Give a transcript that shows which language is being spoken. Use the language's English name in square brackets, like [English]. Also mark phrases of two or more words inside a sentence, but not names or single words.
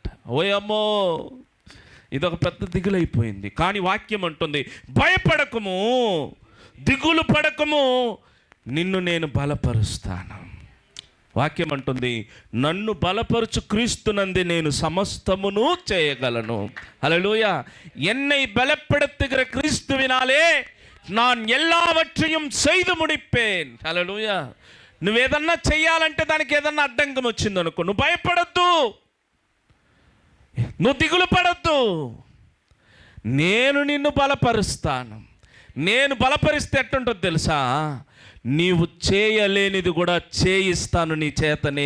[Telugu] ఓయమ్మో, ఇదొక పెద్ద దిగులైపోయింది. కానీ వాక్యం అంటుంది, భయపడకము, దిగులు పడకము, నిన్ను నేను బలపరుస్తాను. వాక్యం అంటుంది, నన్ను బలపరుచు క్రీస్తునందు నేను సమస్తమును చేయగలను. హల్లెలూయా. [Tamil] என்னை பலப்படுத்துகிற கிறிஸ்துவினாலே நான் எல்லாவற்றையும் செய்து முடிப்பேன். [Telugu] హల్లెలూయా. నువ్వేదన్నా చెయ్యాలంటే దానికి ఏదన్నా అడ్డంకం వచ్చిందనుకో, నువ్వు భయపడద్దు, నువ్వు దిగులు పడద్దు. నేను నిన్ను బలపరుస్తాను. నేను బలపరిస్తే ఎట్టుంటుందో తెలుసా? నీవు చేయలేనిది కూడా చేయిస్తాను నీ చేతనే.